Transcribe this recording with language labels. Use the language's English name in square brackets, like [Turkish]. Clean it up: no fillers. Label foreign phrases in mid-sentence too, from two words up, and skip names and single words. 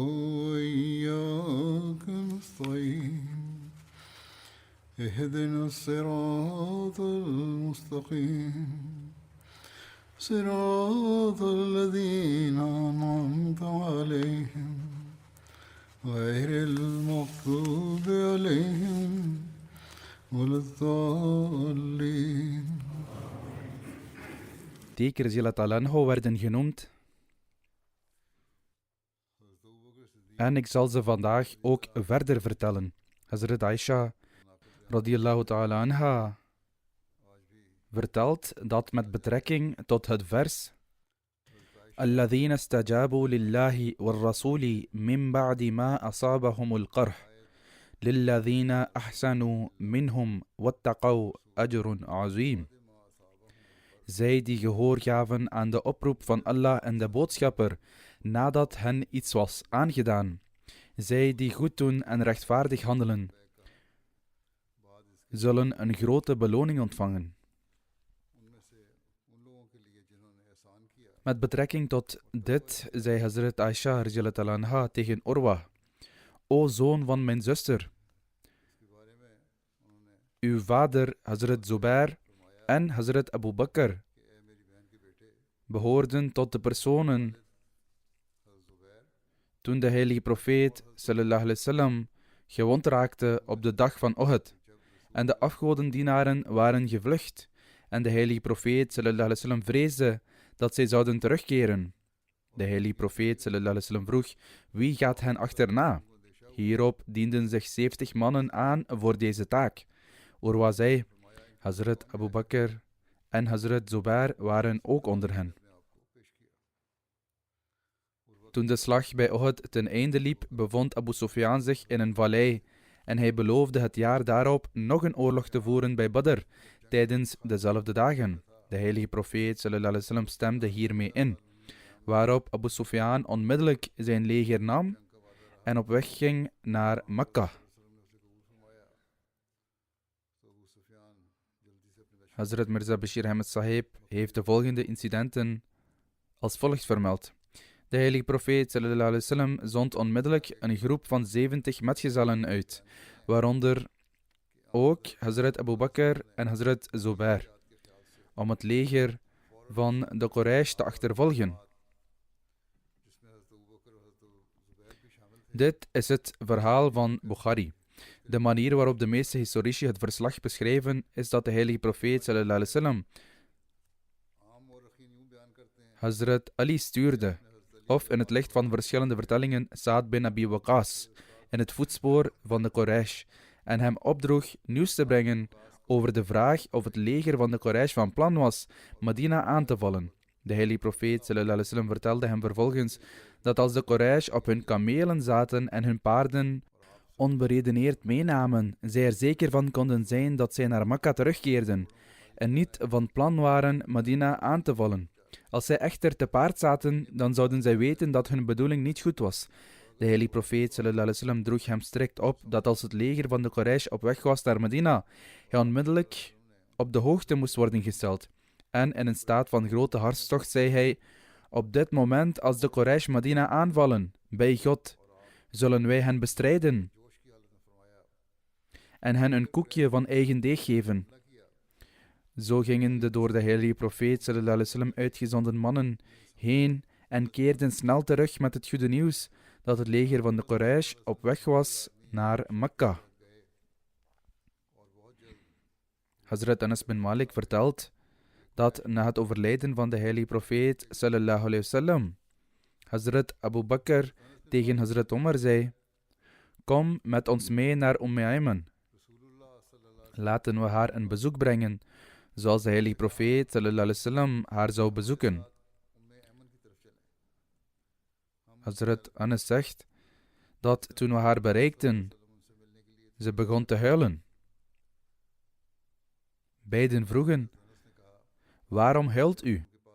[Arabic] وإياك نستعين اهدنا الصراط المستقيم صراط الذين أنعمت عليهم غير المغضوب عليهم ولا الضالين. [Dutch] Zeker Zilat al-Anho werden genoemd. En ik zal ze vandaag ook verder vertellen. Hazrat Aisha [Arabic] رضي الله تعالى عنها [Dutch] vertelt dat met betrekking tot het vers [Arabic] الذين استجابوا لله والرسول من بعد ما أصابهم القرح للذين أحسنوا منهم واتقوا أجر عظيم. [Dutch] Zij die gehoor gaven aan de oproep van Allah en de boodschapper nadat hen iets was aangedaan. Zij die goed doen en rechtvaardig handelen, zullen een grote beloning ontvangen. Met betrekking tot dit zei Hazrat Aisha [Arabic] رضي الله عنها [Dutch] tegen Urwa: O zoon van mijn zuster, uw vader Hazrat Zubair en Hazrat Abu Bakr behoorden tot de personen toen de heilige profeet [Arabic] صلى الله عليه وسلم [Dutch] gewond raakte op de dag van Uhud. En de afgodendienaren waren gevlucht. En de heilige profeet [Arabic] صلى الله عليه وسلم [Dutch] vreesde dat zij zouden terugkeren. De heilige profeet [Arabic] صلى الله عليه وسلم [Dutch] vroeg: wie gaat hen achterna? Hierop dienden zich 70 mannen aan voor deze taak. Urwa zei: Hazrat Abu Bakr en Hazrat Zubair waren ook onder hen. Toen de slag bij Uhud ten einde liep, bevond Abu Sufyan zich in een vallei en hij beloofde het jaar daarop nog een oorlog te voeren bij Badr tijdens dezelfde dagen. De heilige profeet [Arabic] صلى الله عليه وسلم [Dutch] stemde hiermee in, waarop Abu Sufyan onmiddellijk zijn leger nam en op weg ging naar Mekka. Hazrat Mirza Bashir Ahmed Sahib heeft de volgende incidenten als volgt vermeld. De heilige profeet [Arabic] صلى الله عليه وسلم [Dutch] zond onmiddellijk een groep van 70 metgezellen uit, waaronder ook Hazrat Abu Bakr en Hazrat Zubair, om het leger van de Quraysh te achtervolgen. Dit is het verhaal van Bukhari. De manier waarop de meeste historici het verslag beschrijven is dat de heilige profeet [Arabic] صلى الله عليه وسلم [Dutch] Hazrat Ali stuurde, of in het licht van verschillende vertellingen Saad bin Abi Waqas, in het voetspoor van de Quraysh, en hem opdroeg nieuws te brengen over de vraag of het leger van de Quraysh van plan was Medina aan te vallen. De heilige profeet [Arabic] صلى الله عليه وسلم [Dutch] vertelde hem vervolgens dat als de Quraysh op hun kamelen zaten en hun paarden onberedeneerd meenamen, zij er zeker van konden zijn dat zij naar Mekka terugkeerden en niet van plan waren Medina aan te vallen. Als zij echter te paard zaten, dan zouden zij weten dat hun bedoeling niet goed was. De heilige profeet [Arabic] صلى الله عليه وسلم [Dutch] droeg hem strikt op dat als het leger van de Quraysh op weg was naar Medina, hij onmiddellijk op de hoogte moest worden gesteld. En in een staat van grote hartstocht zei hij: op dit moment als de Quraysh Medina aanvallen, bij God, zullen wij hen bestrijden en hen een koekje van eigen deeg geven. Zo gingen de door de heilige profeet [Arabic] صلى الله عليه وسلم [Dutch] uitgezonden mannen heen en keerden snel terug met het goede nieuws dat het leger van de Quraysh op weg was naar Mekka. Hazrat Anas bin Malik vertelt dat na het overlijden van de heilige profeet [Arabic] صلى الله عليه وسلم, [Dutch] Hazrat Abu Bakr tegen Hazrat Omar zei: kom met ons mee naar Ayman. Laten we haar een bezoek brengen, zoals de heilige profeet [Arabic] صلى الله عليه وسلم [Dutch] haar zou bezoeken. Hazrat Anas zegt dat toen we haar bereikten, ze begon te huilen. Beiden vroegen: waarom huilt u?